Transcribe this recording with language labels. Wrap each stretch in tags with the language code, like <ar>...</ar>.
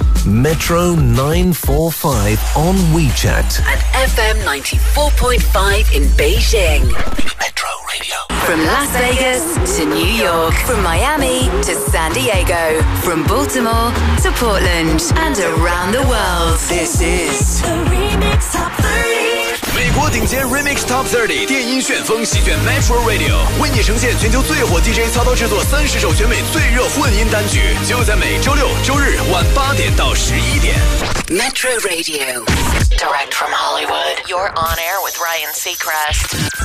<en>Metro 945 on WeChat. And FM 94.5 in Beijing. Metro Radio. From Las Vegas to New York. From Miami to San Diego. From Baltimore to Portland. And around the world. This is the Remix Top 30.</en> <zh>美国顶尖 Remix Top 30电音旋风席卷 Metro Radio， 为你呈现全球最火 DJ 操刀制作30首全美最热混音单曲，就在每周六周日晚8点到11点。</zh> <en>Metro Radio Direct from Hollywood. You're on air with Ryan Seacrest.</en>